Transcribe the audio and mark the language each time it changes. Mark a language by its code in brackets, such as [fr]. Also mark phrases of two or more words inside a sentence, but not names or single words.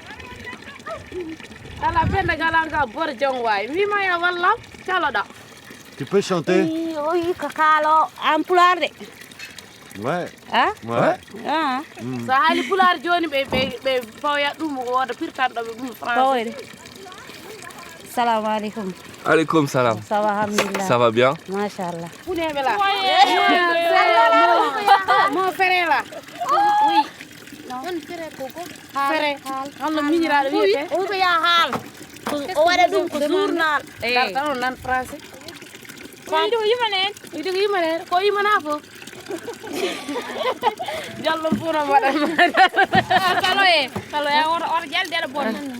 [fr] ala benda galanga bor jong way mi maya walla caloda Tu peux chanter? Oui, kakalo, en pulaar de. Ouais. Ah? Ouais. Ah. [ff] So haali pulaar joni ɓe fawoyat ɗum ko woda pirtanɗoɓe ɗum français. Fawoyde. [ar] Salamu alaikum. Alaikum salam. [fr] Ça va, alhamdulillah. Ça va bien? [ar] Machallah. [ff] Puneɓe la. [fr] Mon frère [ff] la. [fr] Oui. Non, frère koko. Frère. [ff] Holno miñiraɗo wiyete. O ko ya haal. O waɗa ɗum ko journal. Darta on nan français. Ko yiɗi ko yimanen? Yiɗi ko yimanen? Ko yimana fof? Jallo puno waɗanma. Kalo e oto jaldeɗo bon.